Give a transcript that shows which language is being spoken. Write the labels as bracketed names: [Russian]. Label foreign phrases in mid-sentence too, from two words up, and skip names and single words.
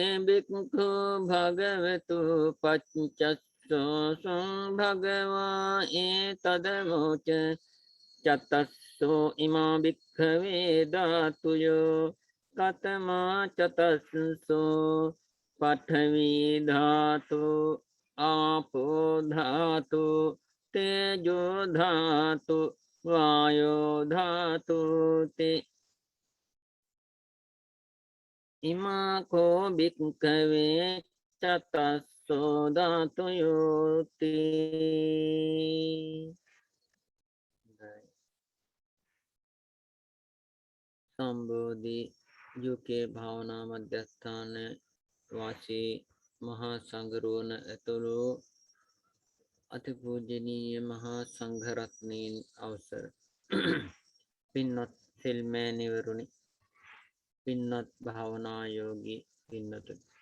[Pali] බික්ඛෝ භගවතු පච්චස්සෝසුං භගවා ඒතදමෝච චතස්සෝ ඉමා භික්ඛවේ ධාතුයෝ කතමා චතස්සෝ පඨවි ධාතු ආපෝ ධාතු තේජෝ ධාතු වායෝ ධාතු තේ ඉමා කෝ භික්ඛවේ චතස්සෝ ධාතුයෝති. [Sinhala] සම්බෝධි යුකේ භාවනා මධ්‍යස්ථාන වාසී මහා සංඝරුවන ඇතුළු අතිපූජනීය මහා සංඝරත්නයන් අවසර පින්වත් සිල්මෑණිවරුනි, පින්වත් භාවනා යෝගී පින්නතුනි,